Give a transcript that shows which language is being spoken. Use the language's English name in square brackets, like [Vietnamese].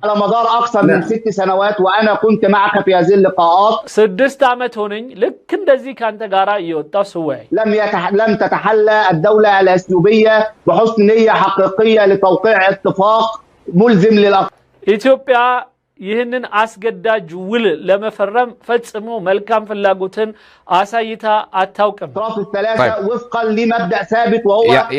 [Arabic] على مدار اكثر من 6 سنوات وانا كنت معك في هذه اللقاءات. [Amharic] 6 ዓመት ሆነኝ ልክ እንደዚህ ካንተ ጋራ እየወጣው ስወያይ። [Arabic] لم تتحلى الدوله الاثيوبيه بحسن نيه حقيقيه لتوقيع اتفاق ملزم للاطراف. [Amharic] ኢትዮጵያ ይህንን አስገዳጅ ውል ለመፈረም ፈጽሞ መልካም ፍላጎትን አሳይታ አታውቅም። [Arabic] الاطراف الثلاثه وفقا لمبدا ثابت وهو